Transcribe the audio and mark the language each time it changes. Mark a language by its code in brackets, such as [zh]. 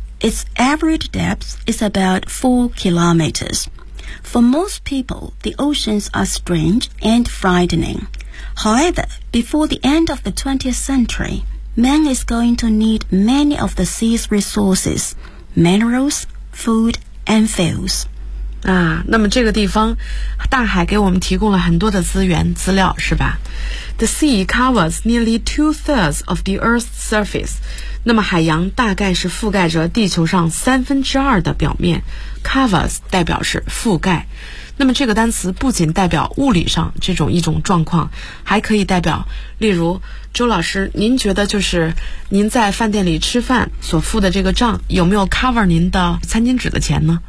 [en] Its average depth is about 4 kilometers. For most people, the oceans are strange and frightening. However, before the end of the 20th century,Man is going to need many of the sea's resources, minerals, food, and fuels. [zh] 啊，那么这个地方，大海给我们提供了很多的资源、资料，是吧？ [en] The sea covers nearly two-thirds of the Earth's surface. [zh] 那么海洋大概是覆盖着地球上三分之二的表面。 Covers 代表是覆盖。那么这个单词不仅代表物理上这种一种状况，还可以代表例如周老师您觉得就是您在饭店里吃饭所付的这个账有没有 cover 您的餐巾纸的钱呢？